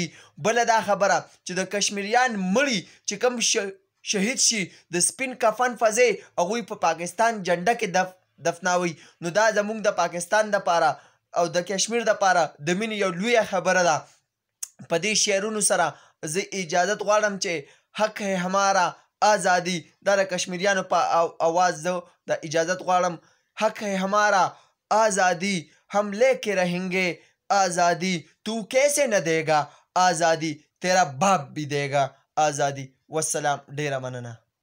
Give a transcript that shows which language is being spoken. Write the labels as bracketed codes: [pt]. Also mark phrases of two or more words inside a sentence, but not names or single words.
[ps] بله دا خبره چې د کشمیریان مړي چې کوم شهید شي د سپین کفن په ځای هغوی په پاکستان جنډه کې دفناوي. نو دا زموږ د پاکستان دپاره او د کشمیر دپاره د مینې یو لویه خبره ده. په دې شعرونو سره زه اجازت غواړم چې [ur] حق ہے ہمارا آزادی، [ps] دا د کشمیریانو په آواز زه د اجازت غواړم. [ur] حق ہے ہمارا آزادی ہم لے کے رہیں گے آزادی، تو کیسے نہ دے گا آزادی، تیرا باپ بھی دے گا آزادی. [ps] والسلام، ډیره مننه.